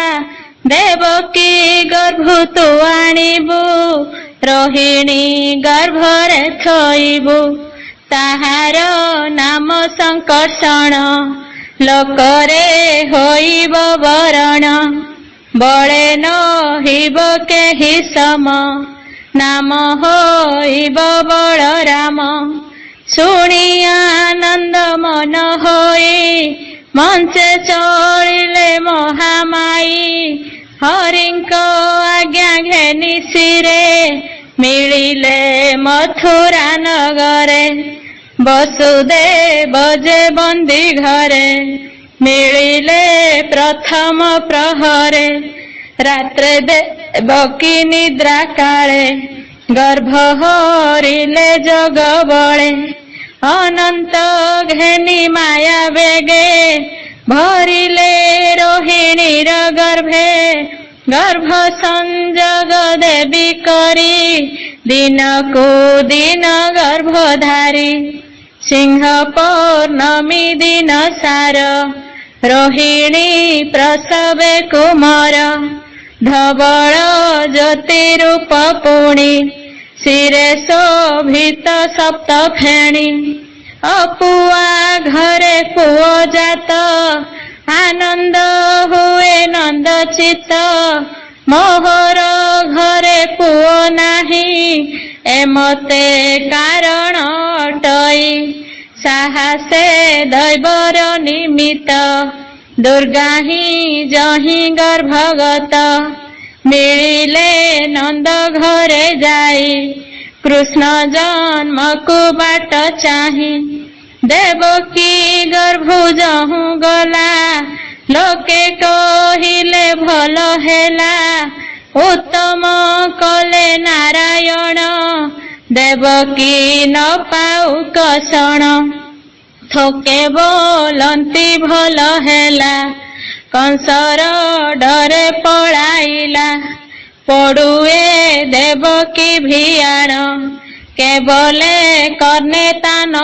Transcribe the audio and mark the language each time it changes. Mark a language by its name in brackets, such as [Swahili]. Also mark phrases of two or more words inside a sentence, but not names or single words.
[Odia] ଦେବକୀ ଗର୍ଭ ତୁ ଆଣିବୁ ରୋହିଣୀ ଗର୍ଭରେ ଥୋଇବୁ ତାହାର ନାମ ସଙ୍କର୍ଷଣ ଲୋକରେ ହୋଇବ ବରଣ ବଳେ ନହିବ କେହି ସମ ନାମ ହୋଇବ ବଳରାମ ଶୁଣି ଆନନ୍ଦ ମନ ହୋଇ ମଞ୍ଚେ ଚଳିଲେ ମହାମାଈ ହରିଙ୍କ ଆଜ୍ଞା ଘେନି ଶିରେ ମିଳିଲେ ମଥୁରା ନଗରେ ବସୁଦେବ ଯେ ବନ୍ଦୀ ଘରେ ମିଳିଲେ ପ୍ରଥମ ପ୍ରହରେ ରାତ୍ରେ ଦେବକୀ ନିଦ୍ରା କାଳେ ଗର୍ଭ ହରିଲେ ଜଗ ବଳେ ଅନନ୍ତ ଘେନି ମାୟା ବେଗେ ଭରିଲେ ରୋହିଣୀର ଗର୍ଭେ ଗର୍ଭ ସଞ୍ଜଗ ଦେବୀ କରି ଦିନ କୁ ଦିନ ଗର୍ଭଧାରୀ ସିଂହ ପୌର୍ଣ୍ଣମୀ ଦିନ ସାର ରୋହିଣୀ ପ୍ରସବେ କୁମାର ଧବଳ ଜ୍ୟୋତି ରୂପ ପୁଣି ଶିରେ ଶୋଭିତ ସପ୍ତ ଫେଣୀ ଅପୁଆ ଘରେ ପୁଅ ଜାତ ଆନନ୍ଦ ହୁଏ ନନ୍ଦ ଚିତ୍ତ ମୋହର ଘରେ ପୁଅ ନାହିଁ ଏମନ୍ତେ କାରଣ ଅଟଇ ସାହସେ ଦୈବର ନିମିତ୍ତ ଦୁର୍ଗା ହିଁ ଯହିଁ ଗର୍ଭଗତ ମିଳିଲେ ନନ୍ଦ ଘରେ ଯାଇ କୃଷ୍ଣ ଜନ୍ମ କୁ ବାଟ ଚାହିଁ ଦେବକୀ ଗର୍ଭ ଯହୁଁ ଗଲା ଲୋକେ କହିଲେ ଭଲ ହେଲା ଉତ୍ତମ କଲେ ନାରାୟଣ ଦେବକୀ ନ ପାଉ କଷଣ ଥୋକେ ବୋଲନ୍ତି ଭଲ ହେଲା କଂସର ଡରେ ପଳାଇଲା ପଡୁଏ ଦେବକୀ ଭିଆଣ କେବଲେ କର୍ଣ୍ଣେ ତାନ